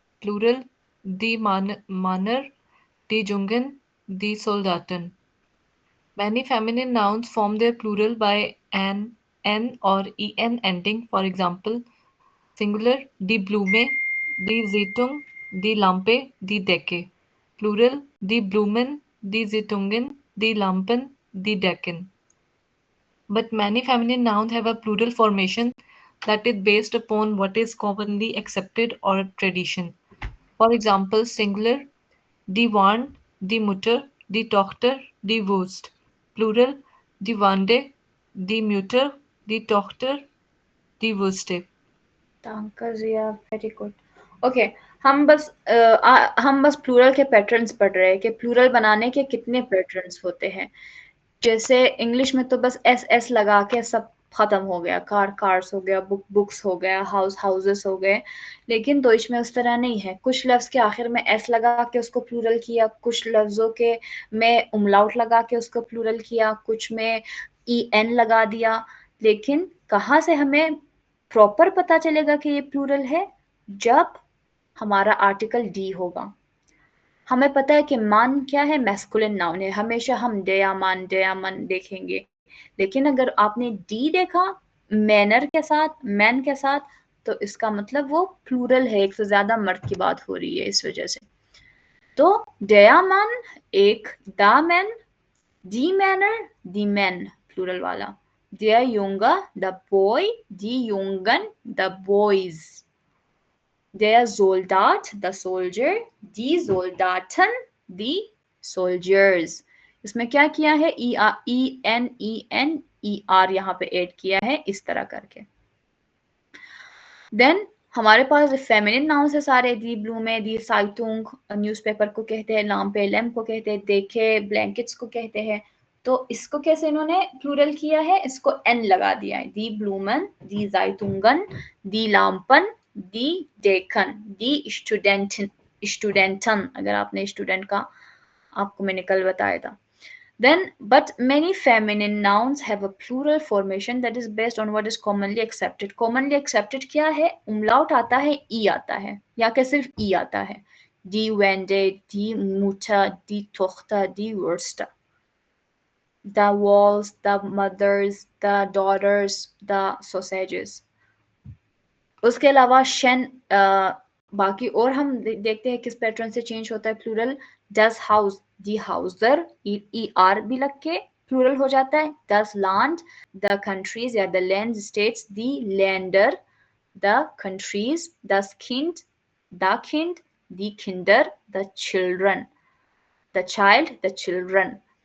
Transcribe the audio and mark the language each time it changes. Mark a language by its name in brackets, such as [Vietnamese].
[German] Plural die Manner, die Jungen, die Soldaten. [English] Many feminine nouns form their plural by an n or en ending. For example, singular [German] die Blume, die Zeitung, die Lampe, die Decke. Plural die Blumen, die Zeitungen, die Lampen, [English] the Deccan. But many feminine nouns have a plural formation that is based upon what is commonly accepted or a tradition. For example, singular, [German] die Wand, die Mutter, die Tochter, die Wurst. Plural, die Wande, die Mutter, die Tochter, die Wurste. [Hindi] तांकाजिया, very good. Okay, हम बस plural के patterns पढ़ रहे हैं कि plural बनाने के कितने पैटर्न्स होते हैं। जैसे इंग्लिश में तो बस एस एस लगा के सब खत्म हो गया, कार्स हो गया, बुक्स हो गया, हाउसेस हो गए, लेकिन दोइच में उस तरह नहीं है। कुछ लफ्ज के आखिर में एस लगा के उसको प्लूरल किया, कुछ लफ्जों के में उमलाउट लगा के उसको प्लूरल किया, कुछ में ई एन लगा दिया। लेकिन कहाँ से हमें प्रॉपर पता चलेगा कि ये प्लूरल है? जब हमारा आर्टिकल डी होगा। हमें पता है कि मान क्या है, मैस्कुलिन नाउन है, हमेशा हम डयामन देखेंगे। लेकिन अगर आपने डी देखा मैनर के साथ, मैन के साथ, तो इसका मतलब वो प्लूरल है, एक से ज्यादा मर्द की बात हो रही है इस वजह से। तो डयामन एक, the man, the manner, the man plural वाला, [German] der Junge, [English] the boy, [German] die Jungen, [English] the boys, [German] der Soldat, [English] the soldier, [German] die Soldaten, [English] the soldiers। [Hindi] इसमें क्या किया है, ई एन ई आर यहाँ पे ऐड किया है इस तरह करके। देन हमारे पास फेमिनिन नाउन्स है सारे, दी ब्लूमे, दी साइटुंग न्यूज़पेपर को कहते हैं, लाम्पे लैम्प को कहते हैं, देखे ब्लैंकेट्स को कहते हैं। तो इसको कैसे इन्होंने प्लूरल किया है, इसको एन लगा दिया है, दी ब्लूमन, दी जाइतुंगन, दी लाम्पन, दी डेकन, दी स्टूडेंटन, अगर आपने स्टूडेंट का आपको मैंने कल बताया था। [English] Then, but many feminine nouns have a plural formation that is based on what is commonly accepted. Commonly accepted [Hindi] क्या है? umlaut आता है, ई आता है, या क्या सिर्फ ई आता है? [German] Die Wende, die Mutter, die Tochter, die Wurst. [English] The walls, the mothers, the daughters, the sausages. [Hindi] उसके अलावा शन, बाकी और हम देखते हैं किस पैटर्न से चेंज होता है plural. Does house, the Hauser, E R भी लग के प्लूरल हो जाता है। डज लैंड, द कंट्रीज या the land states, the lander, the countries, दस kind, the kind, the Kinder, the children, the child, the children.